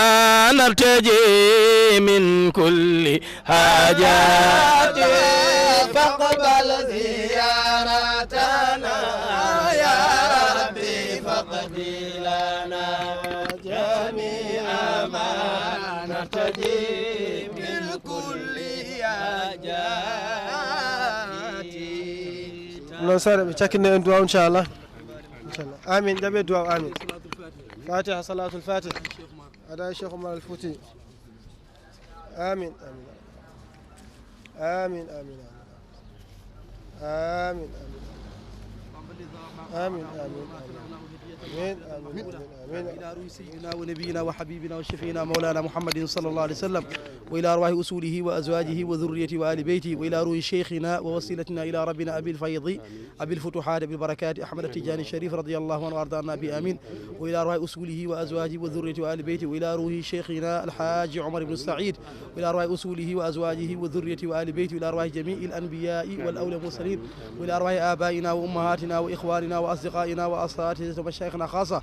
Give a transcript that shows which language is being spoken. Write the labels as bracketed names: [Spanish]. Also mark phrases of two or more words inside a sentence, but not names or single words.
[Arabic] نرتجي من كل حاجات فاقبل زيارتنا يا ربي فقد لنا جميع ما نرتجي من كل حاجات [Fula] non sare ɓe cakkine en duwaw inchallah amin jaɓe duwaw amin [Arabic] الفاتحة صلاة الفاتح [Fula] ada cheikh oumar al fouti [Arabic] آمين آمين آمين آمين آمين آمين آمين آمين آمين إلى روح سيدنا ونبينا وحبيبنا وشفينا مولانا محمد صلى الله عليه وسلم وإلى أرواح أصوله وأزواجه وذريته وآل بيته وإلى روح شيخنا ووسيلتنا إلى ربنا أبي الفيض أبي الفتوحات بالبركات أحمد التجاني الشريف رضي الله عنه وأرضانا به آمين وإلى أرواح أصوله وأزواجه وذريته وآل بيته وإلى روح شيخنا الحاج عمر بن السعيد وإلى أرواح أصوله وأزواجه وذريته وآل بيته وإلى أرواح جميع الأنبياء والأولياء والمرسلين وإلى أرواح آبائنا وأمهاتنا وإخواننا وأصدقائنا وأساتذة ومشايخنا خاصة.